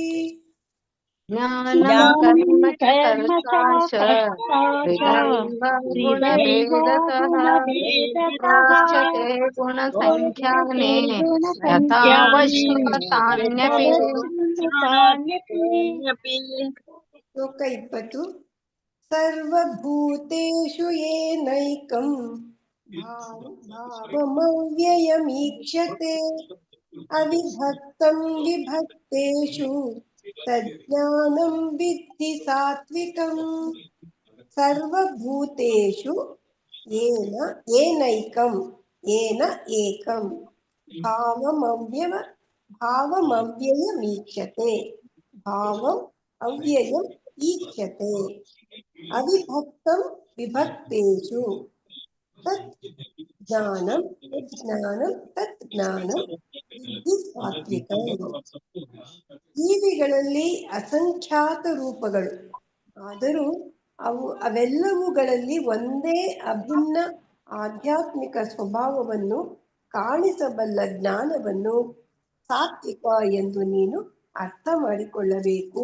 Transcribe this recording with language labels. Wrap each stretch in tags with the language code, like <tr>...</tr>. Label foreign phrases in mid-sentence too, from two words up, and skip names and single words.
<sa>ज्ञानं कर्म च कर्ता च विधैव गुणभेदतः प्रोच्यते गुणसङ्ख्याने यथा वच्छृणुतान्यपि। ಶ್ಲೋಕ 20 ಸರ್ವಭೂತೇಷು ಏನೈಕಂ ಭಾವಮವ್ಯಯಮೀಕ್ಷತೆ ಅವಿಭಕ್ತಂ ವಿಭಕ್ತೇಷು ತಜ್ಞಾನಂ ವಿದ್ಧಿ ಸಾತ್ವಿಕಂ. ಸರ್ವಭೂತೇಷು ಏನೈಕಂ ಏಕಂ ಭಾವಮವ್ಯಯಮೀಕ್ಷತೆ ಭಾವಂ ಅವ್ಯಯಂ ಈಕ್ಷತೆ ಅವಿಭಕ್ತಂ ವಿಭಕ್ತೇಷು ತತ್ ಜ್ಞಾನಂ ವಿದ್ಧಿ ಸಾತ್ವಿಕಂ.</sa> <kn>ಜೀವಿಗಳಲ್ಲಿ ಅಸಂಖ್ಯಾತ ರೂಪಗಳು, ಆದರೂ ಅವೆಲ್ಲವುಗಳಲ್ಲಿ ಒಂದೇ ಅಭಿನ್ನ ಆಧ್ಯಾತ್ಮಿಕ ಸ್ವಭಾವವನ್ನು ಕಾಣಿಸಬಲ್ಲ ಜ್ಞಾನವನ್ನು ಸಾತ್ವಿಕ ಎಂದು ನೀನು ಅರ್ಥ ಮಾಡಿಕೊಳ್ಳಬೇಕು.</kn>